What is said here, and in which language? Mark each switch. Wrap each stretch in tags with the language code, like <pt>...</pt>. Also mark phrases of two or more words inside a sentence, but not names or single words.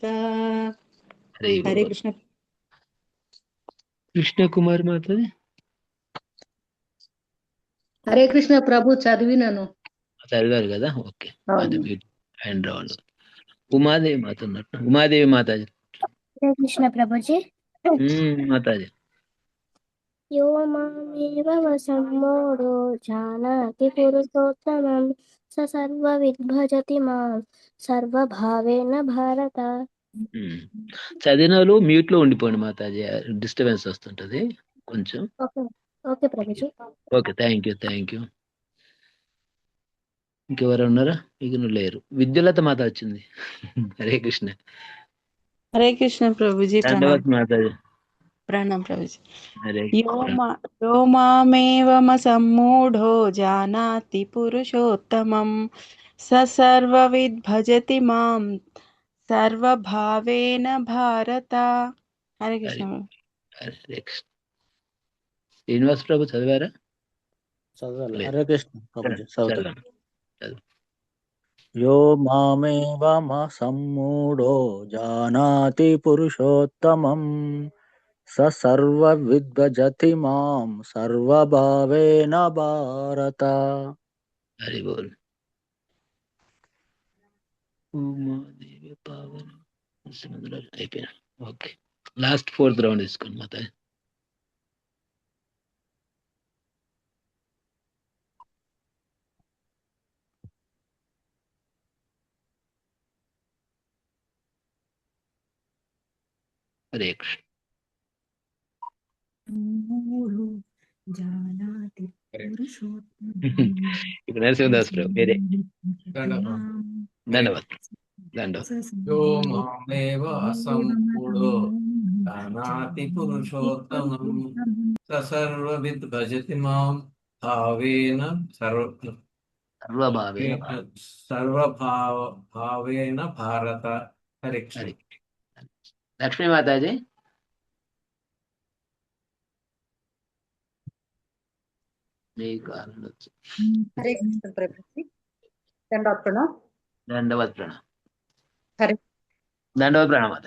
<te>హరి</te> <hi>हरे</hi> <te>బోల్.</te> <hi>कृष्ण।</hi> <te>కృష్ణ కుమారి మాతాజీ. హరే కృష్ణ ప్రభు చదివినను. చదివారు కదా. ఓకే. అది అవును. మీరు ఆయన రావాలి. ఉమాదేవి మాత ఉన్నట్టు. ఉమాదేవి మాతాజీ.</te> <hi>हरे कृष्ण प्रभु जी।</hi> <te>మాతాజీ.</te> <sa>यो मामेवमसम्मूढो जानाति पुरुषोत्तमं स सर्वविद् भजति मां सर्वभावेन भारत।</sa> <te>చదివిన వాళ్ళు మ్యూట్ లో ఉండిపోండి మాతాజీ. డిస్టర్బెన్స్ వస్తుంటది కొంచెం.</te> <en>okay okay</en> <hi>प्रभु जी।</hi> <te>ఓకే.</te> <en>thank you.</en> <te>ఇంకెవరు ఉన్నారా? ఇక లేరు. విద్యులత మాత వచ్చింది. హరే కృష్ణ.</te> <hi>हरे कृष्ण प्रभु जी। प्रणाम</hi> <te>దండవత్ మాతాజీ.</te> <hi>प्रणाम प्रभु जी।</hi> <te>హరే</te> <sa>यो मामेवमसम्मूढो जानाति पुरुषोत्तमं स सर्वविद् भजति मां सर्वभावेन भारत।</sa> <hi>हरे कृष्ण प्रभु।</hi> <te>హరే కృష్ణ. శ్రీనివాస్ ప్రభు చదివారా? చదవాలి. లేదు. హరే కృష్ణ ప్రభుజీ చదువుతాను. చదవండి. చదువు.</te> <sa>यो मामेवमसम्मूढो जानाति पुरुषोत्तमं स सर्वविद् भजति मां सर्वभावेन भारत।</sa> <hi>हरि बोल।</hi> <te>ఉమాదేవి పావన అయిపోయినా. ఓకే,</te> <en>last 4th round</en> <te>తీసుకోండి మాతాజీ. హరే కృష్ణ. ఇప్పుడు నరసింహదాస్ ప్రభు వేరే. ధన్యవాద్</te> <sa>यो मामेव असम्मूढो जानाति पुरुषोत्तमं स सर्वविद् भजति मां भावेन सर्वभावेन भारत।</sa> <hi>हरे कृष्ण।</hi> <te>లక్ష్మీ మాతాజీ. మీకు ఆనందొచ్చు. హరే కృష్ణ ప్రభుజీ. దండవత్ ప్రణామ్. దండవత్ ప్రణామ్. హరే దండవత్ ప్రణామ్ మాతాజీ.</te>